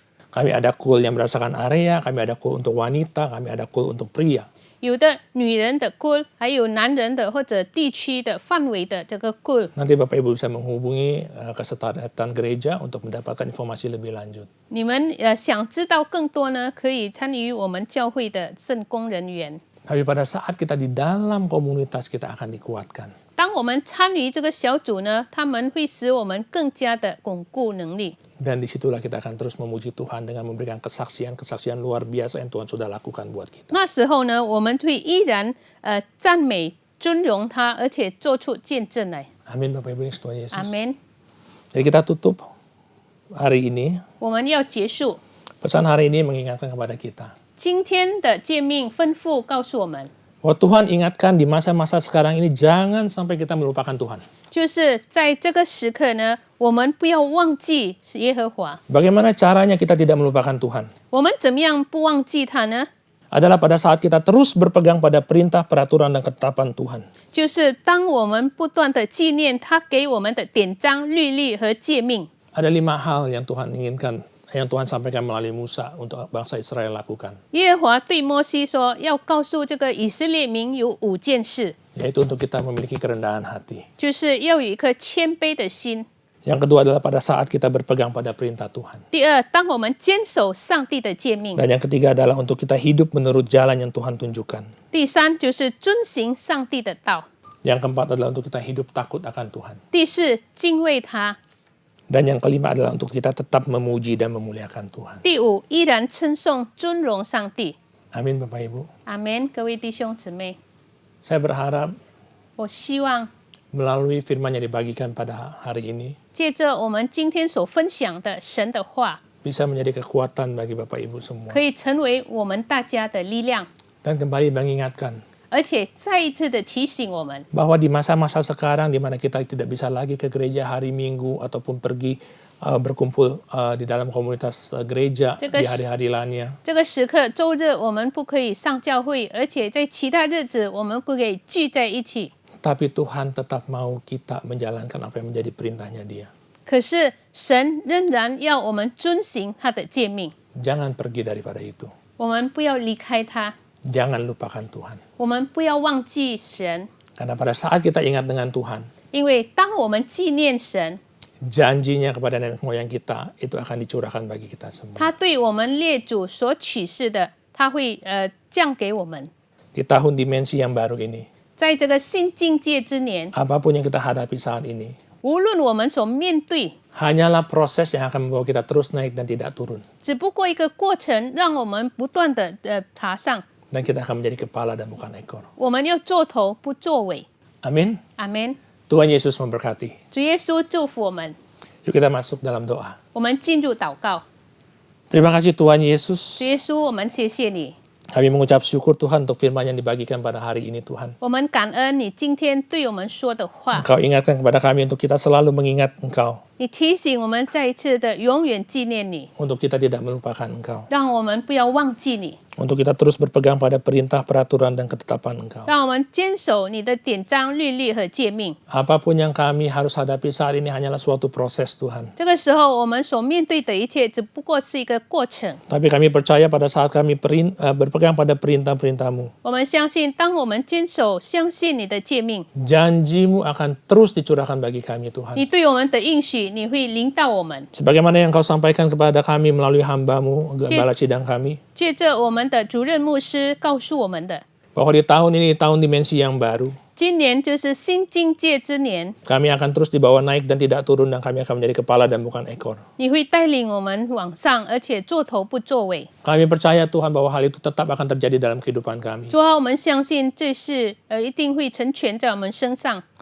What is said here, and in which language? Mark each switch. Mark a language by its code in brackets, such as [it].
[id] Kami ada KUL yang berdasarkan area, kami ada KUL untuk wanita, kami ada KUL untuk pria. [zh] 有的女人的 cool， 还有男人的或者地区的范围的这个 cool。 [id] Nanti Bapak Ibu bisa menghubungi kesetariatan gereja untuk mendapatkan informasi lebih lanjut. [zh] 你们想知道更多呢，可以参与我们教会的圣工人员。 [id] Tapi pada saat kita di dalam komunitas kita akan dikuatkan. [zh] 当我们参与这个小组呢，他们会使我们更加的巩固能力。 [id] Dan disitulah kita akan terus memuji Tuhan dengan memberikan kesaksian-kesaksian luar biasa yang Tuhan sudah lakukan buat kita. [zh] 那时候呢，我们会依然赞美、尊荣他，而且做出见证来。 [id] Amin Bapak Ibu, Tuhan Yesus. [zh] 阿门。 [id] Jadi kita tutup hari ini. [zh] 我们要结束 [id] Pesan hari ini mengingatkan kepada kita. [zh] 今天的诫命吩咐，告诉我们， [id] Bahwa Tuhan ingatkan di masa-masa sekarang ini jangan sampai kita melupakan Tuhan. [zh] 就是在这个时刻呢，我们不要忘记耶和华。 [id] Bagaimana caranya kita tidak melupakan Tuhan? [zh] 我们怎么样不忘记他呢？ [id] Adalah pada saat kita terus berpegang pada perintah, peraturan, dan ketetapan Tuhan. [zh] 就是当我们不断的纪念他给我们的典章、律例和诫命。 [id] Ada 5 hal yang Tuhan inginkan, yang Tuhan sampaikan melalui Musa untuk bangsa Israel lakukan. [zh] 耶和华对摩西说，要告诉这个以色列民有5件事， [id] Yaitu untuk kita memiliki kerendahan hati. [zh] 就是要有一颗谦卑的心。 [id] Yang kedua adalah pada saat kita berpegang pada perintah Tuhan. [zh] 第二，当我们坚守上帝的诫命。 [id] Dan yang ketiga adalah untuk kita hidup menurut jalan yang Tuhan tunjukkan. [zh] 第三，就是遵行上帝的道。 [id] Yang keempat adalah untuk kita hidup takut akan Tuhan. [zh] 第四，敬畏他。 [id] Dan yang kelima adalah untuk kita tetap memuji dan memuliakan Tuhan. [zh] 第五，依然称颂、尊荣上帝。 [id] Amin Bapak Ibu. [zh] 阿门，各位弟兄姊妹， [id] Saya berharap [zh] 我希望 [id] melalui firman yang dibagikan pada hari ini [zh] 借着我们今天所分享的神的话， [id] bisa menjadi kekuatan bagi Bapak Ibu semua. [zh] 可以成为我们大家的力量， [id] Dan kembali mengingatkan [zh] 而且再一次的提醒我们， [id] bahwa di masa-masa sekarang di mana kita tidak bisa lagi ke gereja hari Minggu ataupun pergi berkumpul di dalam komunitas gereja di hari-hari lainnya. [zh] 这个时刻周日我们不可以上教会，而且在其他日子我们不可以聚在一起。 [id] Tapi Tuhan tetap mau kita menjalankan apa yang menjadi perintahnya Dia. [zh] 可是神仍然要我们遵行他的诫命， [id] Jangan pergi daripada itu. [zh] 我们不要离开他， [id] Jangan lupakan Tuhan. [zh] 我们不要忘记神， [id] Karena pada saat kita ingat dengan Tuhan, [zh] 因为当我们纪念神， [id] janjinya kepada nenek moyang kita itu akan dicurahkan bagi kita semua. [zh] 他对我们列祖所启示的，他会降给我们。 [id] Di tahun dimensi yang baru ini, [zh] 在这个新境界之年， [id] apapun yang kita hadapi saat ini, [zh] 无论我们所面对， [id] hanyalah proses yang akan membawa kita terus naik dan tidak turun. [zh] 只不过一个过程，让我们不断的爬上。 [id] Dan kita akan menjadi kepala dan bukan ekor. [zh] 我们要做头不做尾。 [id] Amin. [zh] 阿门。 [id] Tuhan Yesus memberkati. [zh] 主耶稣祝福我们。 [id] Yuk kita masuk dalam doa. [zh] 我们进入祷告。 [id] Terima kasih Tuhan Yesus. [zh] 主耶稣，我们谢谢你， [id] Kami mengucap syukur Tuhan untuk firman yang dibagikan pada hari ini Tuhan. [zh] 我们感恩你今天对我们说的话， [id] Engkau ingatkan kepada kami untuk kita selalu mengingat Engkau. [zh] 你提醒我们再一次的永远纪念你， [id] Untuk kita tidak melupakan Engkau. [zh] 让我们不要忘记你， [id] Untuk kita terus berpegang pada perintah, peraturan, dan ketetapan Engkau. [zh] 让我们坚守你的典章、律例和诫命。 [id] Apapun yang kami harus hadapi saat ini hanyalah suatu proses Tuhan. [zh] 这个时候，我们所面对的一切只不过是一个过程。 [id] Tapi kami percaya pada saat kami berpegang pada perintah-perintah-Mu, [zh] 我们相信，当我们坚守、相信你的诫命， [id] janji-Mu akan terus dicurahkan bagi kami Tuhan. [zh] 你对我们的应许，你会领导我们。 [id] Sebagaimana yang Kau sampaikan kepada kami melalui hamba-Mu, gembala sidang kami, [zh] 借着我们的主任牧师告诉我们的， [id] bahwa di tahun ini tahun dimensi yang baru. [zh] 今年就是新境界之年， [id] Kami akan terus dibawa naik dan tidak turun, dan kami akan menjadi kepala dan bukan ekor. [zh] 你会带领我们往上，而且做头不作尾。 [id] Kami percaya Tuhan bahwa hal itu tetap akan terjadi dalam kehidupan kami. [zh] 主啊，我们相信这事一定会成全在我们身上。